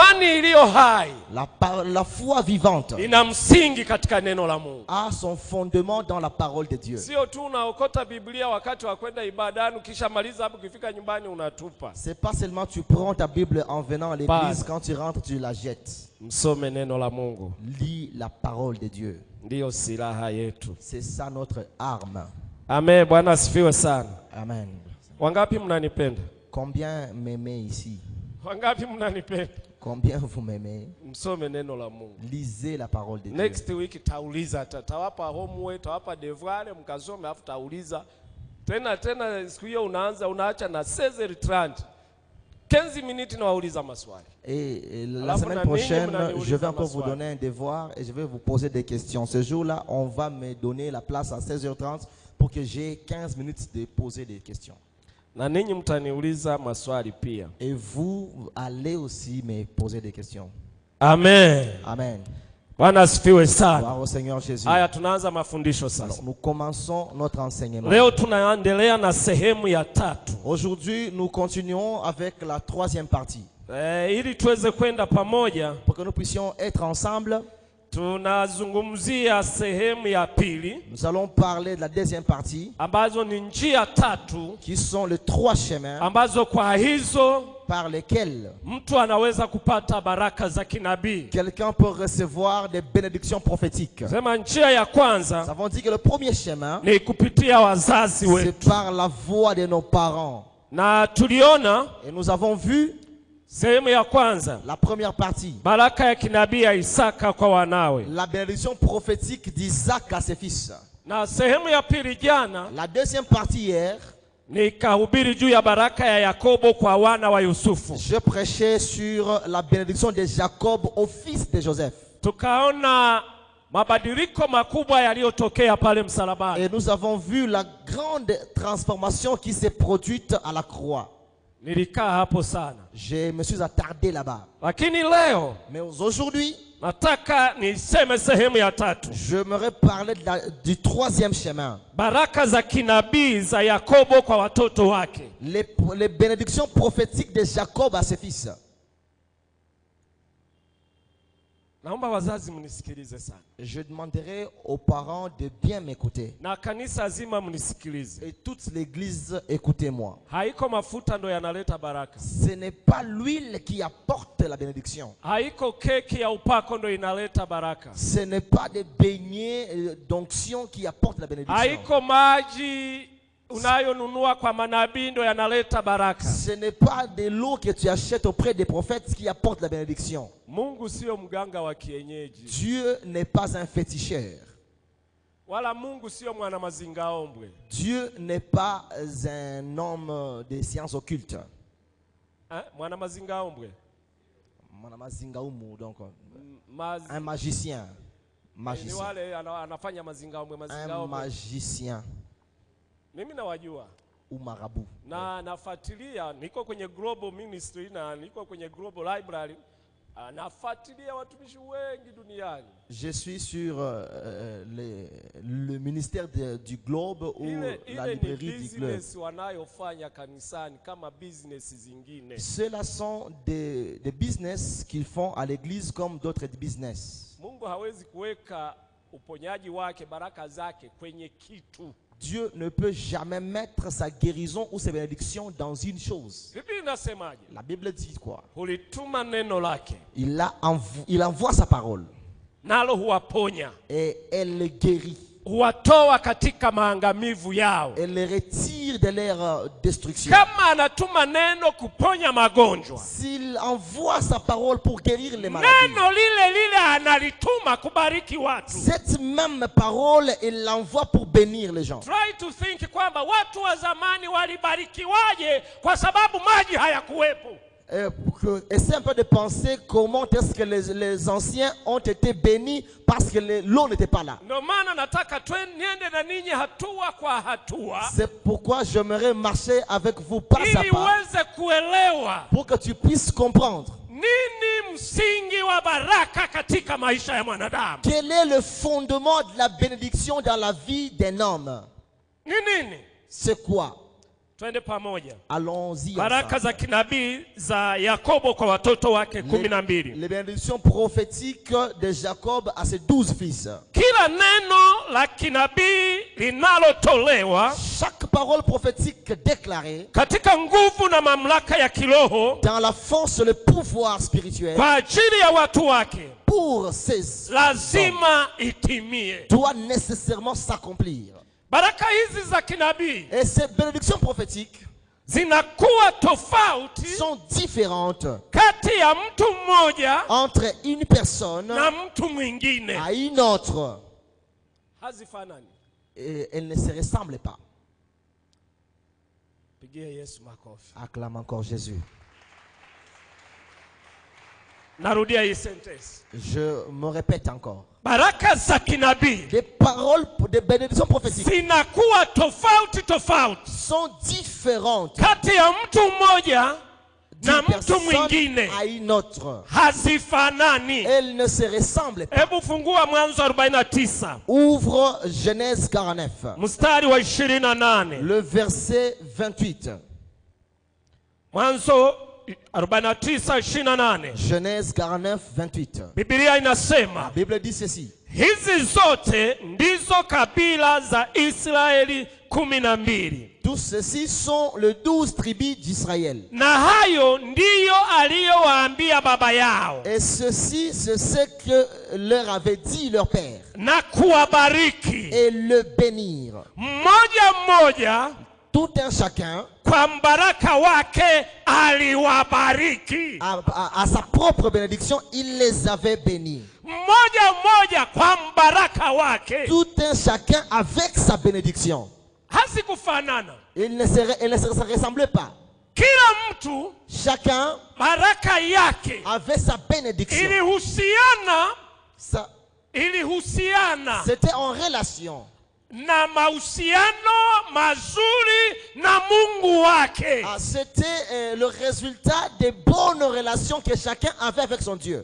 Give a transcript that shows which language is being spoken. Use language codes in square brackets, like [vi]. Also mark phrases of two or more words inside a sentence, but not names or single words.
[fr] La foi vivante a son fondement dans la parole de Dieu. C'est pas seulement tu prends ta Bible en venant à l'église, quand tu rentres tu la jettes. Lis la parole de Dieu. C'est ça notre arme. [sw] Amen. Bwana asifiwe sana. Amen. Wangapi mnanipenda? [fr] Combien m'aimez ici? [sw] Wangapi mnanipenda? [fr] Combien vous m'aimez? [sw] Msome neno la Mungu. [fr] Lisez la parole de Dieu. [en] Next week [sw] tauliza, tawapa homework, tawapa devoir, mkasome afu tauliza. Tena siku hiyo unaacha na 16h30. 15 minutes na wauliza maswali. [fr] Et la semaine prochaine, je vais encore vous donner un devoir et je vais vous poser des questions. Ce jour-là, on va me donner la place à 16h30 pour que j'ai 15 minutes de poser des questions. [sw] Na ninyi mtaniuliza maswali pia. [fr] Et vous allez aussi me poser des questions. Amen. Amen. [sw] Bwana asifiwe sana. [fr] Gloire au Seigneur Jésus. [sw] Haya, tunaanza mafundisho sasa. [fr] Alors, nous commençons notre enseignement. [sw] Leo tunaendelea na sehemu ya tatu. [fr] Aujourd'hui, nous continuons avec la troisième partie. [sw] Ili tuweze kwenda pamoja, [fr] pour que nous puissions être ensemble, [sw] tunazungumzia sehemu ya pili. [fr] Nous allons parler de la deuxième partie, [sw] ambazo ni njia tatu, [fr] qui sont les trois chemins, [sw] ambazo kwa hizo [fr] par lesquels [sw] mtu anaweza kupata baraka za kinabii. [fr] Quelqu'un peut recevoir des bénédictions prophétiques. [sw] Sema njia ya kwanza, [fr] nous avons dit que le premier chemin, [sw] ni kupitia wazazi wetu. [fr] C'est par la voix de nos parents. [sw] Na tuliona, [fr] et nous avons vu [sw] sehemu ya kwanza, [fr] la première partie, [sw] baraka ya kinabii ya Isaka kwa wanawe, [fr] la bénédiction prophétique d'Isaac à ses fils. [sw] Na sehemu ya pili jana, [fr] la deuxième partie hier, [sw] nikahubiri juu ya baraka ya Yakobo kwa wana wa Yusufu. [fr] Je prêchais sur la bénédiction de Jacob au fils de Joseph. [sw] Tukaona mabadiliko makubwa yaliyotokea pale msalabani. [fr] Et nous avons vu la grande transformation qui s'est produite à la croix. [sw] Nilikaa hapo sana. [fr] Je me suis attardé là-bas. [sw] Lakini leo, [fr] mais aujourd'hui, [sw] nataka niseme sehemu ya tatu. [fr] J'aimerais parler du troisième chemin. [sw] Baraka za kinabii za Yakobo kwa watoto wake. [fr] Les bénédictions prophétiques de Jacob à ses fils. [sw] Naomba wazazi mnisikilize sana. [fr] Je demanderai aux parents de bien m'écouter. [sw] Na kanisa zima mnisikilize. [fr] Et toute l'église, écoutez-moi. [sw] Haiko mafuta ndo yanaleta baraka. [fr] Ce n'est pas l'huile qui apporte la bénédiction. [sw] Haiko keki ya upako ndo inaleta baraka. [fr] Ce n'est pas des beignets d'onction qui apportent la bénédiction. [sw] Haiko maji unayonunua kwa manabii ndo yanaleta baraka. [fr] Ce n'est pas de l'eau que tu achètes auprès des prophètes qui apporte la bénédiction. [sw] Mungu sio mganga wa kienyeji. [fr] Dieu n'est pas un féticheur. [sw] Wala Mungu sio mwana mazingaombwe. [fr] Dieu n'est pas un homme des sciences occultes. [sw] Mwana mazingaombwe. Mwana mazingaombwe, [fr] donc un magicien. magicien. Un magicien. Ou marabout. [sw] Nafuatilia, niko kwenye [en] global ministry [sw] na niko kwenye [en] global library. [sw] Nafuatilia watumishi wengi duniani. [fr] Je suis sur le ministère du Globe ou la librairie du Globe. Ceux-là sont des business qu'ils font à l'église comme d'autres business. Dieu ne peut jamais mettre sa guérison ou ses bénédictions dans une chose. La Bible dit quoi? Il envoie sa parole. Et elle les guérit. [sw] Huwatoa katika maangamivu yao. [fr] Elle les retire de leur destruction. [sw] Kama anatuma neno kuponya magonjwa, [fr] s'il envoie sa parole pour guérir les maladies, [sw] neno lile analituma kubariki watu. [fr] Cette même parole, il l'envoie pour bénir les gens. [en] Try to think [sw] kwamba watu wa zamani walibarikiwaje kwa sababu maji hayakuwepo. [fr] Essaie un peu de penser comment est-ce que les anciens ont été bénis parce que l'eau n'était pas là. C'est pourquoi j'aimerais marcher avec vous pas à pas pour que tu puisses comprendre quel est le fondement de la bénédiction dans la vie d'un homme. C'est quoi? Allons-y. [sw] Baraka za kinabii za Yakobo kwa watoto wake 12. [fr] Les bénédictions prophétiques de Jacob à ses 12 fils. [sw] Kila neno la kinabii linalotolewa, [fr] chaque parole prophétique déclarée [sw] katika nguvu na mamlaka ya kiroho, [fr] dans la force et le pouvoir spirituel, [sw] kwa ajili ya watu wake, [fr] pour ses [sw] lazima itimie, [fr] doit nécessairement s'accomplir. [sw] Baraka hizi za kinabii, [fr] et ces bénédictions prophétiques [sw] zinakuwa tofauti, [fr] sont différentes [sw] kati ya mtu mmoja [fr] entre une personne [sw] na mtu mwingine [fr] à une autre. [sw] Hazifanani. [fr] Et elles ne se ressemblent pas. [sw] Pigie Yesu makofi. [fr] Acclame encore Jésus. [sw] Narudia hii sentence. [fr] Je me répète encore. [sw] Baraka za kinabii, [fr] les paroles de bénédiction prophétique, [sw] zinakuwa tofauti [fr] sont différentes [sw] kati ya mtu mmoja na mtu mwingine, [fr] à une autre. [sw] Hazifanani. [fr] Elles ne se ressemblent pas. [sw] Hebu fungua Mwanzo 49. [fr] Ouvre Genèse 49. [sw] Mstari wa 28. [fr] Le verset 28. [sw] Mwanzo 49:28. [fr] Genèse 49, 28. [sw] Biblia inasema, [fr] la Bible dit ceci: [sw] hizi zote ndizo kabila za Israeli 12. [fr] Tous ceci sont les 12 tribus d'Israël. [sw] Na hayo ndiyo aliyowaambia baba yao. [fr] Et ceci, c'est ce que leur avait dit leur père. [sw] Na kuwabariki. [fr] Et le bénir. [sw] Mmoja, [fr] tout un chacun, [sw] kwa mbaraka wake aliwabariki. [fr] À sa propre bénédiction, il les avait bénis. [sw] Mmoja kwa mbaraka wake. [fr] Tout un chacun avec sa bénédiction. [sw] Hazikufanana. [fr] Il ne se ressemblait pas. [sw] Kila mtu, [fr] chacun, [sw] baraka yake [fr] avait sa bénédiction. [sw] Ilihusiana. [fr] C'était en relation [sw] na mahusiano mazuri na Mungu wake. [fr] C'était le résultat des bonnes relations que chacun avait avec son Dieu.